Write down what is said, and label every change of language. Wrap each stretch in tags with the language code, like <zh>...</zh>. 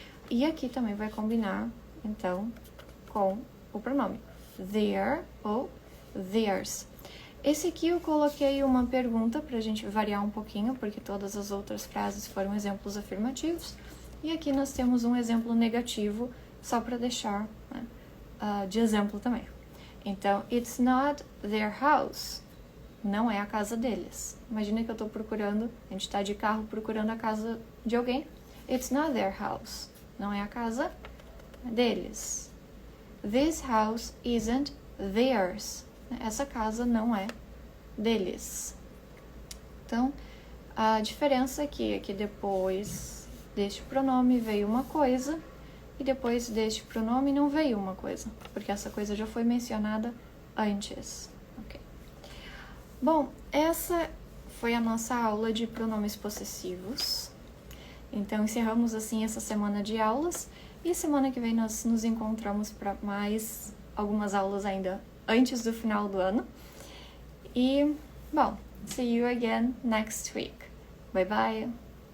<pt>E aqui também vai combinar, então, com o pronome their ou theirs. Esse aqui eu coloquei uma pergunta para a gente variar um pouquinho, porque todas as outras frases foram exemplos afirmativos. E aqui nós temos um exemplo negativo, só para deixar, né, de exemplo também.</pt> <en>Então, it's not their house.</en> <pt>Não é a casa deles. Imagina que eu estou procurando, a gente está de carro procurando a casa de alguém.</pt> <en>It's not their house.</en> <pt>Não é a casa deles.</pt> <en>This house isn't theirs.</en> <pt>Essa casa não é deles. Então, a diferença aqui é que depois deste pronome veio uma coisa e depois deste pronome não veio uma coisa, porque essa coisa já foi mencionada antes. Okay. Bom, essa foi a nossa aula de pronomes possessivos. Então, encerramos assim essa semana de aulas e semana que vem nós nos encontramos para mais algumas aulas ainda antes do final do ano. E, bom,</pt> <en>see you again next week. Bye bye!</en>